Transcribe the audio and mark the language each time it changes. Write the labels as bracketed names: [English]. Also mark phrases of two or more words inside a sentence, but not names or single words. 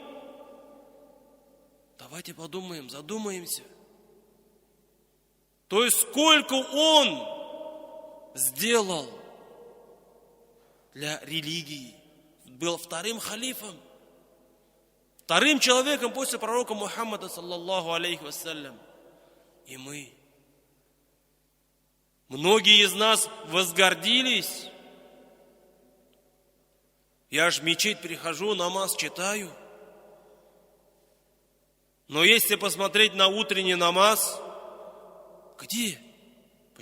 [Russian] Давайте подумаем, задумаемся. То есть сколько он сделал для религии. Был вторым халифом, вторым человеком после пророка Мухаммада, [Arabic] صلى الله عليه وسلم. [Russian] И мы, многие из нас возгордились. Я ж в мечеть прихожу, намаз читаю. Но если посмотреть на утренний намаз, где?